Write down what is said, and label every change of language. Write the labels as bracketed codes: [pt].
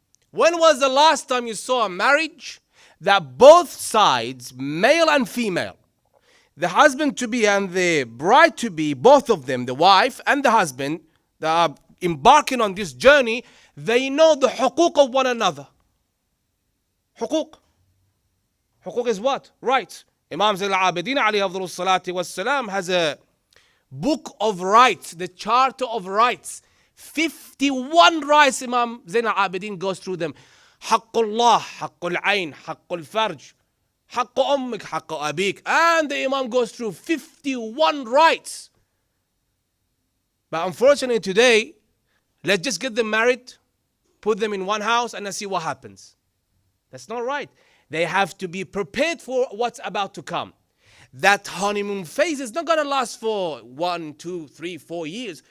[en] When was the last time you saw a marriage that both sides, male and female, the husband-to-be and the bride-to-be, both of them, the wife and the husband, that are embarking on this journey, they know the huquq of one another. Huquq. Huquq is what? Rights. Imam Zayn al-Abidin alayhi afdalu salati wassalam has a book of rights, the Charter of Rights. 51 rights Imam Zayn al-Abidin goes through them. [ar] حق الله, حق العين, حق الفرج, حق أمك, حق أبيك. [en] And the Imam goes through 51 rights. But unfortunately today, let's just get them married, put them in one house and let's see what happens. That's not right. They have to be prepared for what's about to come. That honeymoon phase is not going to last for 1, 2, 3, 4 years.